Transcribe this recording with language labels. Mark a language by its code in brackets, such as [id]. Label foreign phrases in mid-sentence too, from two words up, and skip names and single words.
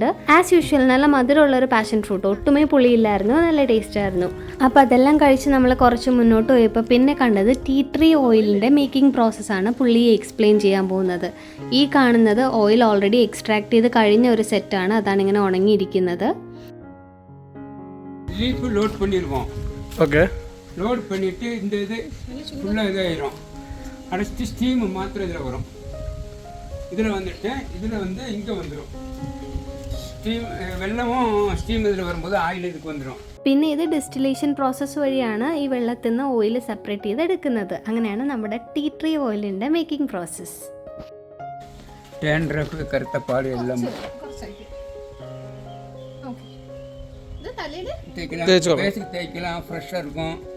[en] as usual [ml] നല്ല മധുരമുള്ളൊരു [en] passion fruit, [ml] ഒട്ടുമേ പുളിയില്ലായിരുന്നു, നല്ല ടേസ്റ്റ് ആയിരുന്നു. അപ്പോൾ അതെല്ലാം കഴിച്ച് നമ്മൾ കുറച്ച് മുന്നോട്ട് പോയപ്പോൾ പിന്നെ കണ്ടത് [en] tea tree [ml] ഓയിലിൻ്റെ മേക്കിംഗ് പ്രോസസ്സാണ് പുള്ളിയെ എക്സ്പ്ലെയിൻ ചെയ്യാൻ പോകുന്നത്. ഈ കാണുന്നത് [en] oil already extract [ml] ചെയ്ത് കഴിഞ്ഞ ഒരു സെറ്റാണ്, അതാണ് ഇങ്ങനെ ഉണങ്ങിയിരിക്കുന്നത്. [ta] லோட் பண்ணிடுவோம். ஓகே, லோட் பண்ணிவிட்டு இந்த இது ஃபுல்லாக இதாகிடும். அடைச்சிட்டு ஸ்டீமு மாத்திரம் இதில் வரும். இதில் வந்துட்டு இதில் வந்து இங்கே வந்துடும் ஸ்டீம், [ml] വെള്ളവും സ്റ്റീം ഇതിൽ വരുമ്പോൾ ആയിൽ ഇതിക്ക് வந்துடும். പിന്നെ ഇത് [en] distillation process [ml] വഴിയാണ് ഈ വെള്ളത്തിൽ നിന്ന് ഓയിൽ സെപ്പറേറ്റ് ചെയ്ത് എടുക്കുന്നത്. അങ്ങനെയാണ് നമ്മുടെ [en] tea tree [ml] ഓയിലിൻ്റെ [en] making process. [ml] ഡാൻഡ്രഫ്, കറുത്ത പാട് എല്ലാം [ta] தேக்கலாம், ஃப்ரெஷாக இருக்கும்.